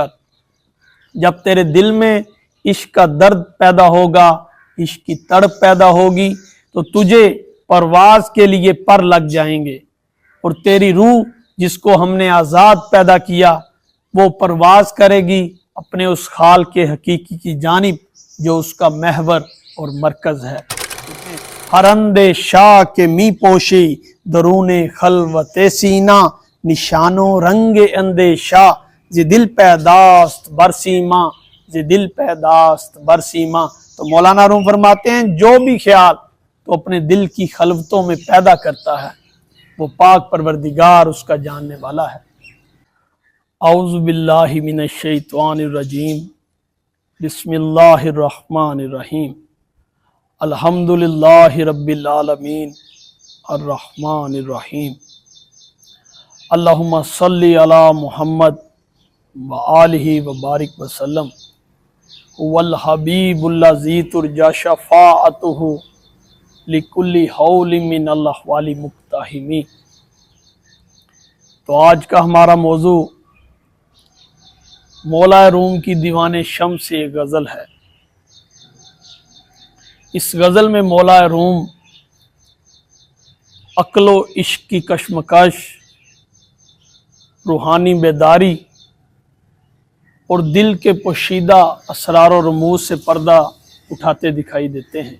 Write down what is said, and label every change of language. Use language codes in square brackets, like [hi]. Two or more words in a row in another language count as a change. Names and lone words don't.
[ur] جب تیرے دل میں عشق کا درد پیدا ہوگا، عشق کی تڑپ پیدا ہوگی، تو تجھے پرواز کے لیے پر لگ جائیں گے، اور تیری روح جس کو ہم نے آزاد پیدا کیا وہ پرواز کرے گی اپنے اس خال کے حقیقی کی جانب جو اس کا محور اور مرکز ہے۔ [fa] ہر اندے شاہ کے می پوشی درون خلوت سینہ، نشانوں رنگ اندے شاہ زی دل پیداست برسیما، زی دل پیداست برسیما۔ [ur] تو مولانا روم فرماتے ہیں جو بھی خیال تو اپنے دل کی خلوتوں میں پیدا کرتا ہے وہ پاک پروردگار اس کا جاننے والا ہے۔ [ar] اعوذ باللہ من الشیطان الرجیم، بسم اللہ الرحمن الرحیم، الحمدللہ رب العالمین، الرحمن الرحیم، اللہم صلی علی محمد وآلہ وبارک وسلم، والحبیب الذی ترجی شفاعتہ لکل حول من الاحوال مقتحمی۔ [ur] تو آج کا ہمارا موضوع مولا روم کی دیوان شمس سے ایک غزل ہے۔ اس غزل میں مولا روم عقل و عشق کی کشمکش، روحانی بیداری اور دل کے پوشیدہ اسرار و رموز سے پردہ اٹھاتے دکھائی دیتے ہیں۔